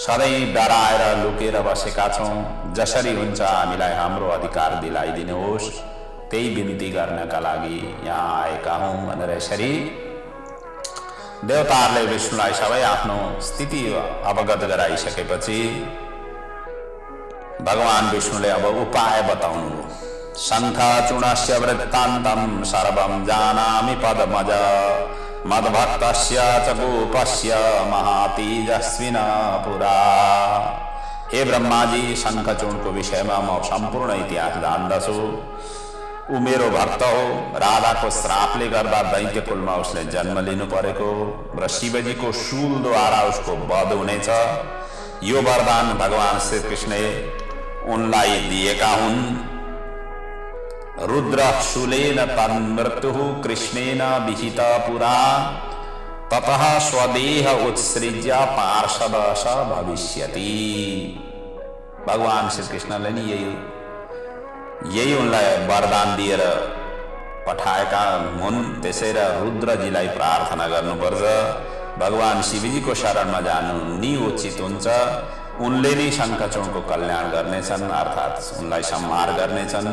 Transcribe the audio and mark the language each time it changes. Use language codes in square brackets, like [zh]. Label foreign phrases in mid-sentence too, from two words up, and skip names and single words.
[ne] सधैँ डराएर लुकेर बसेका छौँ। जसरी हुन्छ हामीलाई हाम्रो अधिकार दिलाइदिनुहोस्, त्यही बिन्ती गर्नका लागि यहाँ आएका हौँ भनेर यसरी देवताहरूले विष्णुलाई सबै आफ्नो स्थिति अवगत गराइसकेपछि भगवान विष्णुले अब उपाय बताउनु। [sa] शङ्खचूडस्य वृत्तान्तं सर्वं जानामि पद्मज मद्भक्तस्य च गोपस्य महातेजस्विना पुरा। [ne] हे ब्रह्माजी, शङ्खचूडको विषयमा म सम्पूर्ण इतिहास जान्दछु। ऊ मेरो भक्त हो। राधाको श्रापले गर्दा दैत्यकुलमा उसले जन्म लिनु परेको र शिवजीको शूलद्वारा उसको वध हुनेछ। यो वरदान भगवान श्रीकृष्णले उनलाई दिएका हुन्। [sa] रुद्र शूलेन तन्मृत्युः कृष्णेन विहित पुरा ततः स्वदेह उत्सृज्य पार्षद स भविष्यति। [ne] भगवान श्रीकृष्णले नि यही उनलाई वरदान दिएर पठाएका हुन्। त्यसै र रुद्रजीलाई प्रार्थना गर्नुपर्छ। भगवान शिवजीको शरणमा जानु नि उचित हुन्छ। उनले नै शङ्खचूडको कल्याण गर्नेछन्, अर्थात् उनलाई संहार गर्नेछन्।